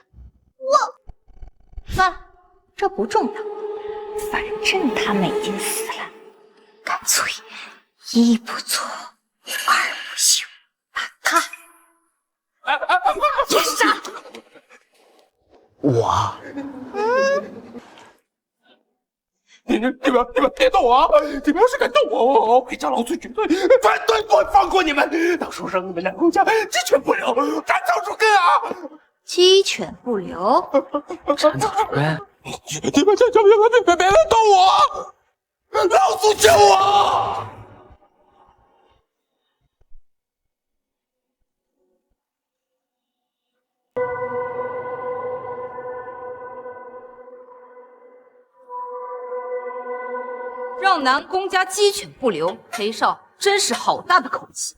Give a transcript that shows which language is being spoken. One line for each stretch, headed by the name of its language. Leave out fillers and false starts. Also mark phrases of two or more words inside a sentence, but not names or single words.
Chinese: 算了，這不重要，反正他們已經死了，乾脆一不做二不休，把他也殺了。我，你們別動我啊！你們要是敢動我，裴家老祖絕對不會放過你們，到時候讓你們南宮家雞犬不留，斬草除根啊！雞犬不留，斬草除根。你們別來動我！老祖救我！让南宫家鸡犬不留，裴少真是好大的口气。